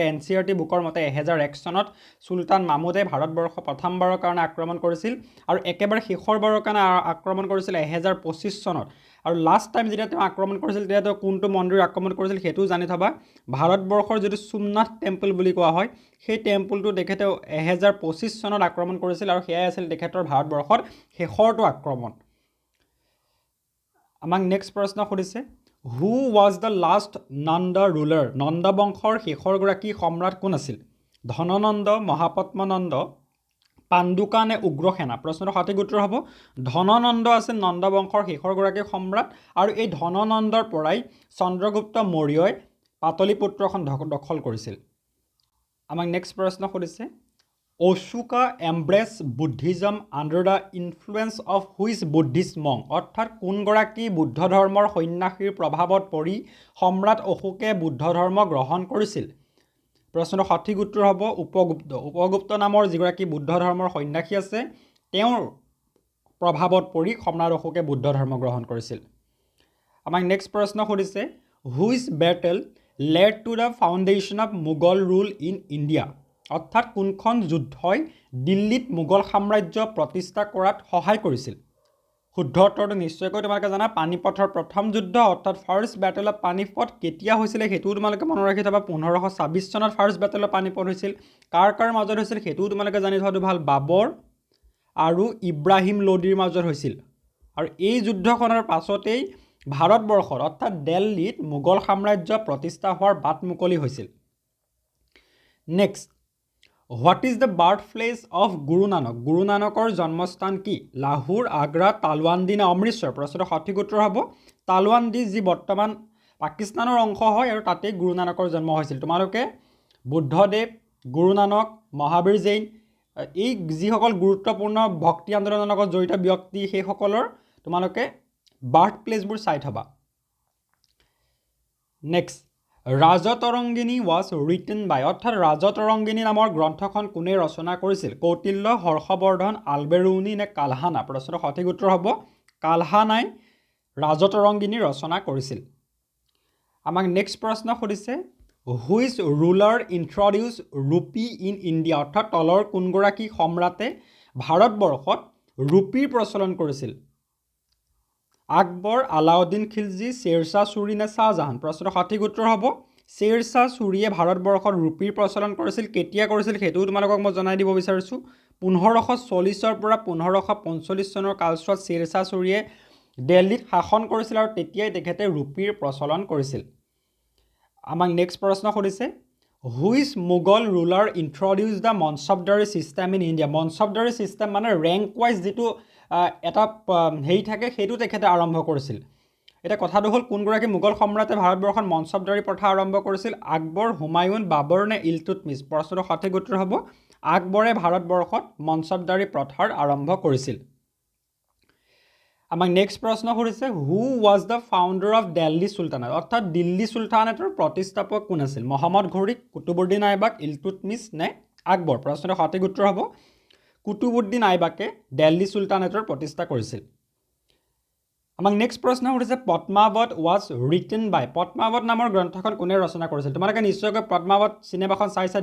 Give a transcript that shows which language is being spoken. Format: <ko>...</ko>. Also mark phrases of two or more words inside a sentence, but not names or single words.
<as>এনসিআৰটি বুকৰ মতে 1001 চনত সুলতান মাহমুদে ভাৰতবৰ্ষ প্ৰথমবাৰৰ কাৰণে আক্ৰমণ কৰিছিল আৰু একেবাৰে শেষৰ বাৰৰ কাৰণে আক্ৰমণ কৰিছিল 1025 চনত আৰু</as> <en>last time</en> <as>যেতিয়া তেওঁ আক্ৰমণ কৰিছিল তেতিয়া তেওঁ কোনটো মন্দিৰ আক্ৰমণ কৰিছিল হেতু জানি থবা ভাৰতবৰ্ষৰ যেটো সোমনাথ টেম্পল বুলি কোৱা হয় সেই টেম্পলটো দেখেতে 1025 চনত আক্ৰমণ কৰিছিল আৰু হেয়া আছিল দেখেতৰ ভাৰতবৰ্ষৰ শেষৰটো আক্ৰমণ আমাক নেক্সট প্ৰশ্ন কৰিছে</as> <en>Who was the last Nanda ruler</en> <as>নন্দ বংশৰ শেষৰ গৰাকী সম্ৰাট কোন আছিল ধননন্দ মহাপদ্মনন্দ পাণ্ডুকা নে উগ্ৰসেনা প্ৰশ্নৰ সঠিক উত্তৰ হ'ব ধননন্দ আছিল নন্দ বংশৰ শেষৰ গৰাকী সম্ৰাট আৰু এই ধননন্দৰ পৰাই চন্দ্ৰগুপ্ত মৌৰ্যই পাটলিপুত্ৰখন দখল কৰিছিল আমাক নেক্সট প্ৰশ্ন কৰিছে</as> <en>Ashoka embraced Buddhism under the influence of which Buddhist monk</en> <as>অৰ্থাৎ কোন গৰাকী বুদ্ধ ধৰ্মৰ সন্ন্যাসীৰ প্ৰভাৱত পৰি সম্ৰাট অশোকে বুদ্ধ ধৰ্ম গ্ৰহণ কৰিছিল প্ৰশ্নৰ সঠিক উত্তৰ হ'ব উপগুপ্ত নামৰ যিগৰাকী বুদ্ধ ধৰ্মৰ সন্ন্যাসী আছে তেওঁৰ প্ৰভাৱত পৰি সম্ৰাট অশোকে বুদ্ধ ধৰ্ম গ্ৰহণ কৰিছিল আমাক নেক্সট প্ৰশ্ন কৰিছে</as> <en>Which battle led to the foundation of Mughal rule in India</en> <as>অৰ্থাৎ কোনখন যুদ্ধই দিল্লীত মোগল সাম্ৰাজ্য প্ৰতিষ্ঠা কৰাত সহায় কৰিছিল শুদ্ধ উত্তৰটো নিশ্চয়কৈ তোমালোকে জানা পানিপথৰ প্ৰথম যুদ্ধ অৰ্থাৎ</as> <en>First Battle of Panipat</en> <as>কেতিয়া হৈছিল হেতু তোমালোকে মনত ৰাখি থবা 1526 চনত</as> <en>First Battle of Panipat</en> <as>হৈছিল কাৰ মাজত হৈছিল হেতু তোমালোকে জানি থোৱাটো ভাল বাবৰ আৰু ইব্ৰাহিম লোডিৰ মাজত হৈছিল আৰু এই যুদ্ধখনৰ পাছতেই ভাৰতবৰ্ষৰ অৰ্থাৎ দিল্লীত মোগল সাম্ৰাজ্য প্ৰতিষ্ঠা হোৱাৰ বাট মুকলি হৈছিল নেক্সট</as> <en>What is the birthplace of Guru Nanak?</en> <as>Guru Nanakor জন্মস্থান কি? লাহোৰ, আগ্ৰা, তালৱান্দি না অমৃতসৰ? প্ৰশ্নৰ সঠিক উত্তৰ হ'ব তালৱান্দি যি বৰ্তমান পাকিস্তানৰ অংশ হয় আৰু তাতে গুৰু নানকৰ জন্ম হৈছিল তোমালোকে বুদ্ধদেৱ গুৰু নানক মহাবীৰ জৈন এই যিসকল গুৰুত্বপূৰ্ণ ভক্তি আন্দোলনৰ লগত জড়িত ব্যক্তি সেই সকলৰ তোমালোকে</as> <en>birth places</en> <as>চাই থবা নেক্সট ৰাজতৰংগিনী</as> <en>was written by</en> <as>অৰ্থাৎ ৰাজতৰংগিনী নামৰ গ্ৰন্থখন কোনে ৰচনা কৰিছিল কৌটিল্য হৰ্ষবৰ্ধন আলবেৰুনি নে কালহানা প্ৰশ্নৰ সঠিক উত্তৰ হ'ব কালহানাই ৰাজতৰংগিনী ৰচনা কৰিছিল আমাক নেক্সট প্ৰশ্ন কৰিছে</as> <en>Which ruler introduced rupee in India</en> <as>অৰ্থাৎ তলৰ কোন গৰাকী সম্ৰাটে ভাৰতবৰ্ষত ৰুপিৰ প্ৰচলন কৰিছিল আকবৰ আলাউদ্দিন খিলজি শ্বেৰশাহ সূৰী নে শাহজাহান প্ৰশ্নৰ সঠিক উত্তৰ হ'ব শ্বেৰশাহ সূৰীয়ে ভাৰতবৰ্ষত ৰুপিৰ প্ৰচলন কৰিছিল কেতিয়া কৰিছিল হেতু তোমালোকক মই জনাই দিব বিচাৰিছো 1540 পৰা 1545 চনৰ কালছোৱাত শ্বেৰশাহ সূৰীয়ে দিল্লীত শাসন কৰিছিল আৰু তেতিয়াই তেখেতে ৰুপিৰ প্ৰচলন কৰিছিল আমাক নেক্সট প্ৰশ্ন কৰিছে</as> <en>Which Mughal ruler introduced the Mansabdari system in India Mansabdari system</en> <as>মানে</as> <en>rank wise</en> <as>যেটো এটা হেই থাকে হেতু তেখেতে আৰম্ভ কৰিছিল এটা কথাটো হল কোন গৰাকী মুঘল সম্ৰাটে ভাৰতবৰ্ষত মনসবদাৰী প্ৰথা আৰম্ভ কৰিছিল আকবৰ হুমায়ুন বাবৰ নে ইলতুতমিছ প্ৰশ্নৰ সঠিক উত্তৰ হ'ব আকবৰে ভাৰতবৰ্ষত মনসবদাৰী প্ৰথাৰ আৰম্ভ কৰিছিল আমাক নেক্সট প্ৰশ্ন কৰিছে</as> <en>Who was the founder of Delhi Sultanate</en> <as>অৰ্থাৎ দিল্লী সুলতানেটৰ প্ৰতিষ্ঠাপক কোন আছিল মহম্মদ ঘোৰী কুতুবুদ্দিন আইবক ইলতুতমিছ নে আকবৰ প্ৰশ্নৰ সঠিক উত্তৰ হ'ব কুতুবুদ্দিন আইবাকে দিল্লী চুলতানেটৰ প্ৰতিষ্ঠা কৰিছিল আমাক নেক্সট প্ৰশ্ন সুধিছে পদ্মাৱত</as> <en>was written by</en> <as>পদ্মাৱত নামৰ গ্ৰন্থখন কোনে ৰচনা কৰিছিল তোমালোকে নিশ্চয়কৈ পদ্মাৱত চিনেমাখন চাইছা</as>